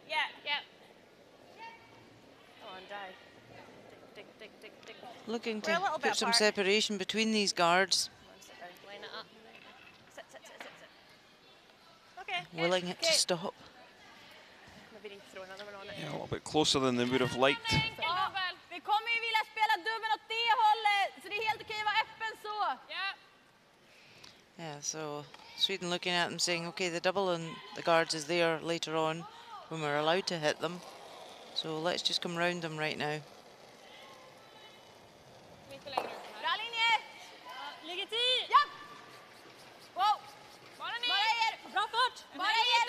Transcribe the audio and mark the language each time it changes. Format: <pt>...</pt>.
<en>Yeah. Come on, die. Dig. Looking to put some separation between these guards. Line it up. Sit. Okay. Willing it to stop. Maybe throw another one on it. Yeah, a little bit closer than they would have liked.</en> <sv>Vi kommer ju vilja spela dubbeln åt det hållet, så det är helt okej att vara öppen så.</sv> <en>Yeah, so Sweden looking at them saying, okay, the double on the guards is there later on when we're allowed to hit them. So let's just come round them right now.</en> <sv>Bra linje! Ligger 10! Ja! Wow! Bara ner! Bra fart! Bara ner!</sv>